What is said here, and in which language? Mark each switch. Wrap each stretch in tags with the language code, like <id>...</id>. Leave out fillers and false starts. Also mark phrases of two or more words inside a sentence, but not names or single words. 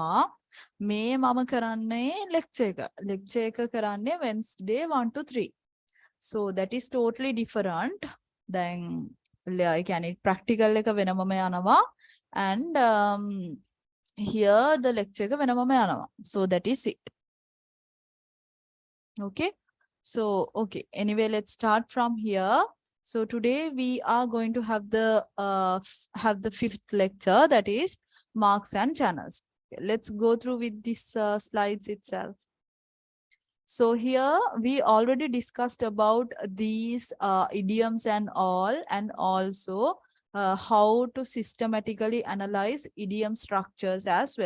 <si>මේ මම කරන්නේ lecture එක කරන්නේ</si> <en>Wednesday 1 to 3. So that is totally different.</en> <si>දැන් ඒ කියන්නේ practical එක වෙනමම යනවා</si> <en>and here the lecture</en> <si>එක වෙනමම යනවා.</si> <en>So that is it. Okay. So okay, anyway, let's start from here. So today we are going to have the fifth lecture, that is marks and channels. Okay, let's go through with these slides itself. So here we already discussed about these idioms and all, and also how to systematically analyze idiom structures as well.</en>